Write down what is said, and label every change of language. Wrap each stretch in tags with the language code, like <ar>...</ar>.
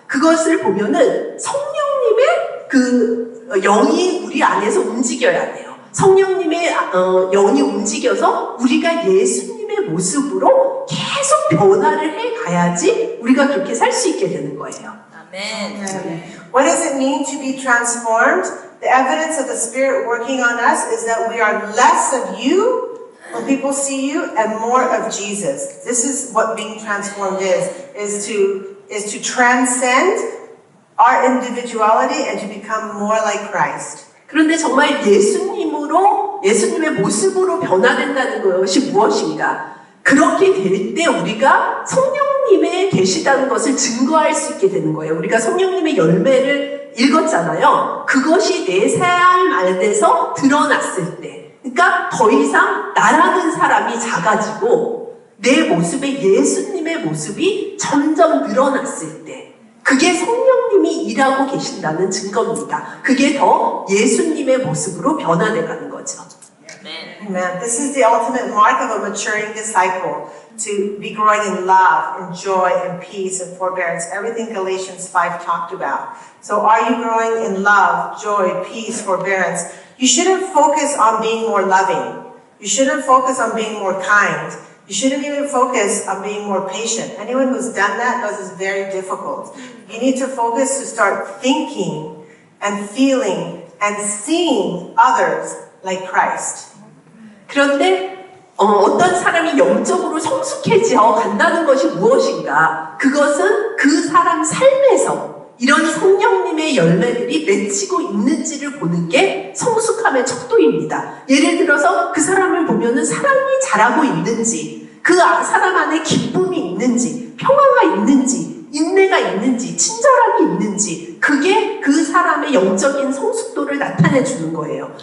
<ko>그것을 보면은 성령님의 영이 우리 안에서 움직여야 돼요. 성령님의 영이 움직여서 우리가 예수님의 모습으로 계속 변화를 해 가야지 우리가 그렇게 살 수 있게 되는 거예요. 아멘.</ko> <en>What does it mean to be transformed? The evidence of the Spirit working on us is that we are less of you when people see you and more of Jesus. This is what being transformed is to transcend our individuality and to become more like Christ.</en> <ko>그런데 정말 예수님의 모습으로 변화된다는 것이 무엇인가? 그렇게 될 때 우리가 성령님의 계시다는 것을 증거할 수 있게 되는 거예요. 우리가 성령님의 열매를 읽었잖아요. 그것이 내 삶 안에서 드러났을 때, 그러니까 더 이상 나라는 사람이 작아지고 내 모습에 예수님의 모습이 점점 늘어났을 때, 그게 성령님이 일하고 계신다는 증거입니다. 그게 더 예수님의 모습으로 변화돼가는 거죠.</ko> <en>Amen. This is the ultimate mark of a maturing disciple, to be growing in love, in joy, in peace, and forbearance. Everything Galatians 5 talked about. So are you growing in love, joy, peace, forbearance? You shouldn't focus on being more loving. You shouldn't focus on being more kind. You shouldn't even focus on being more patient. Anyone who's done that knows it's very difficult. You need to focus to start thinking and feeling and seeing others like Christ.</en> <ko>그런데 어떤 사람이 영적으로 성숙해져 간다는 것이 무엇인가? 그것은 그 사람 삶에서 이런 성령님의 열매들이 맺히고 있는지를 보는 게 성숙함의 척도입니다. 예를 들어서 그 사람을 보면은 사랑이 자라고 있는지, 그 사람 안에 기쁨이 있는지, 평화가 있는지, 인내가 있는지, 친절함이 있는지, 그게 그 사람의 영적인 성숙도를 나타내 주는 거예요.</ko>